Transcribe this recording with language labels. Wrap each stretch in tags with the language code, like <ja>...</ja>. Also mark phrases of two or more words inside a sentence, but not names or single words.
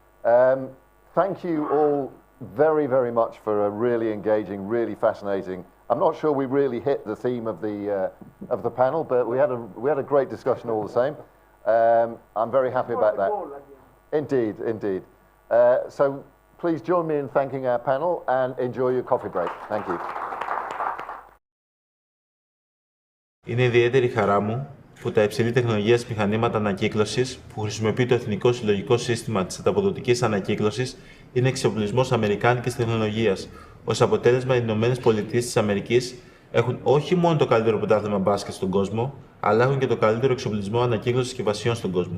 <en>Thank you all very, very much for a really engaging, really fascinating. I'm not sure we really hit the theme of the panel, but we had a great discussion all the same. I'm very happy about that. Indeed, indeed. So please join me in thanking our panel and enjoy your coffee break. Thank you.</en> <el>Είναι ιδιαίτερη χαρά μου που τα υψηλή τεχνολογίας μηχανήματα ανακύκλωσης που χρησιμοποιεί το Εθνικό Συλλογικό Σύστημα της Ανταποδοτικής Ανακύκλωσης είναι εξοπλισμός αμερικάνικης τεχνολογίας. Ως αποτέλεσμα, οι ΗΠΑ έχουν όχι μόνο το καλύτερο πρωτάθλημα μπάσκετ στον κόσμο, αλλά έχουν και το καλύτερο εξοπλισμό ανακύκλωσης συσκευασιών στον κόσμο.</el>